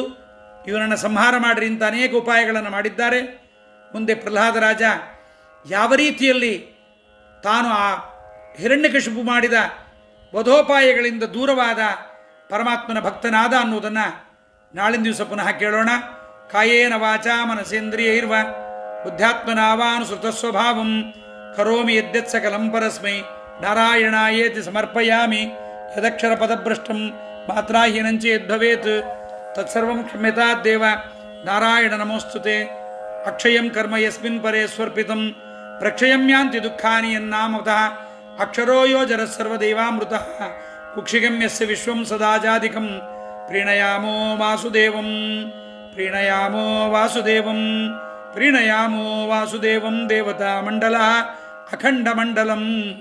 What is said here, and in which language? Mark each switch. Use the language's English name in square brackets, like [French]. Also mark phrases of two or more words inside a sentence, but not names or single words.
[Kannada] ಇವನನ್ನು ಸಂಹಾರ ಮಾಡಿರಿ ಅಂತ ಅನೇಕ ಉಪಾಯಗಳನ್ನು ಮಾಡಿದ್ದಾರೆ. ಮುಂದೆ ಪ್ರಹ್ಲಾದರಾಜ ಯಾವ ರೀತಿಯಲ್ಲಿ ತಾನು ಆ ಹಿರಣ್ಯಕಶಿಪು ಮಾಡಿದ ವಧೋಪಾಯಗಳಿಂದ ದೂರವಾದ ಪರಮಾತ್ಮನ ಭಕ್ತನಾದ ಅನ್ನುವುದನ್ನು ನಾಳಿನ ದಿವಸ ಪುನಃ ಕೇಳೋಣ. [Sanskrit] ಕಾಯೇನ ವಾಚಾ ಮನಸೇಂದ್ರಿಯೈರ್ವ ಬುದ್ಧ್ಯಾತ್ಮನಾವಾನುಸೃತ ಸ್ವಭಾವಂ ಕರೋಮಿ ಯದ್ಯತ್ ಸಕಲಂ ಪರಸ್ಮೈ ನಾರಾಯಣಾಯೇತಿ ಸಮರ್ಪಯಾಮಿ. ಯದಕ್ಷರ ಪದಭ್ರಷ್ಟಂ ಮಾತ್ರಾಹೀನಂಚ ಯದ್ಭವೇತ್ ತತ್ಸರ್ವಂ ಕ್ಷಮ್ಯತಾದ್ದೇವ. ನಾರಾಯಣ ನಮೋಸ್ತುತೆ. ಅಕ್ಷಯಂ ಕರ್ಮ ಯಸ್ಮಿನ್ ಪರೇ ಸ್ವರ್ಪಿತಂ ಪ್ರಕ್ಷಯಂ ಯಾಂತಿ ದುಃಖಾನಿ ಯನ್ನಾಮತಃ ಅಕ್ಷರೋ ಯೋ ಜರಃ ಸರ್ವದೇವಾಮೃತಃ ಕುಕ್ಷಿಗಂ ಯಸ್ಯ ವಿಶ್ವಂ ಸದಾಜಾದಿಕಂ ಪ್ರೀಣಯಾಮೋ ವಾಸುದೇವಂ ಪ್ರೀಣಯಾಮೋ ವಾಸುದೇವಂ ಪ್ರೀಣಯಾಮೋ ವಾಸುದೇವಂ ದೇವತಾ ಮಂಡಲ ಅಖಂಡ ಮಂಡಲಂ.